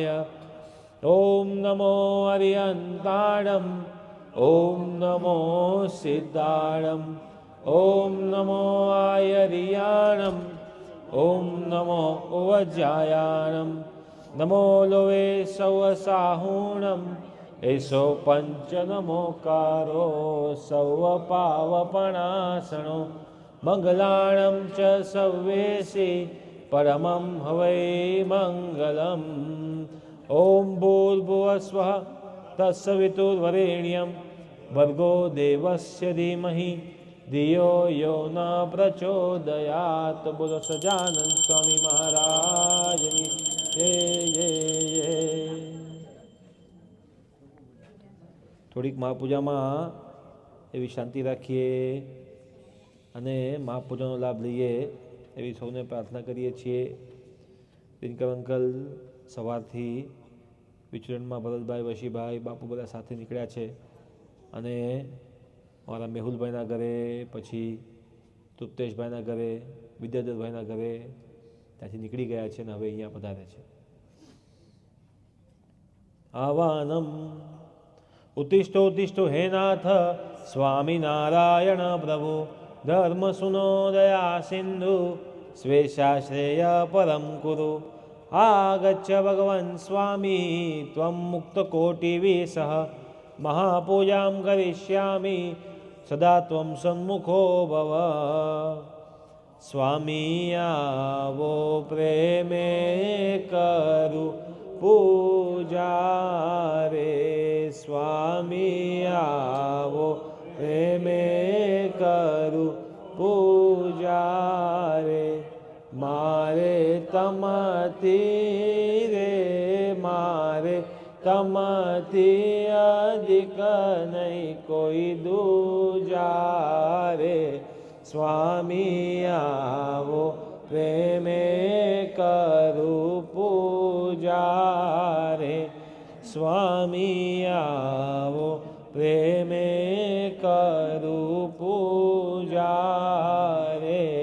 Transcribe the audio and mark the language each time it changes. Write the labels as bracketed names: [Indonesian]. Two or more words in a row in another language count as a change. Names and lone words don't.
[Prakrit languages] ॐ नमो अरिहन्ताणम् ॐ नमो सिद्धाणम् ॐ नमो आयर्याणम् ॐ नमो उवज्जायाणम् नमो लोवे सौवसाहुणम् एषो पञ्चनमोकारो सौवपावपणासनो मङ्गलाणं च सव्येसि परमं हवै मङ्गलम्। [Sanskrit] ॐ भूर्भुवस्वः तत्सवितुर्वरेण्यं भर्गो देवस्य धीमहि धियो यो न प्रचोदयात्। [Gujarati] બોલો સજાનંદ સ્વામી મહારાજની જય જય જય। થોડીક મહાપૂજામાં એવી શાંતિ રાખીએ અને મહાપૂજાનો લાભ લઈએ એવી સૌને પ્રાર્થના કરીએ છીએ। દિનકર અંકલ સવારથી વિચરણમાં ભરતભાઈ વશીભાઈ બાપુ બધા સાથે નીકળ્યા છે અને મારા મેહુલભાઈના ઘરે પછી તૃપ્તેશભાઈના ઘરે વિદ્યાધરભાઈના ઘરે ત્યાંથી નીકળી ગયા છે અને હવે અહીંયા પધારે છે। [Sanskrit] આવાનમ उत्तिष्ठोत्तिष्ठो हे नाथ स्वामिनारायण प्रभु धर्म सुनो दया सिन्धु स्वेशाश्रेय परं कुरु। आगच्छ भगवन् स्वामी त्वं मुक्तकोटिविसः महापूजां करिष्यामि सदा त्वं सन्मुखो भव। [Gujarati] સ્વામી આવો પ્રેમે કરુ પૂજા રે સ્વામી આવો પ્રેમે કરુ પૂજા રે મારે તમતી રે મારે તમતી અધિક નહીં કોઈ દૂજા રે સ્વામી આવો પ્રેમે કરુ પૂજા રે સ્વામી આવો પ્રેમે કરુ પૂજા રે।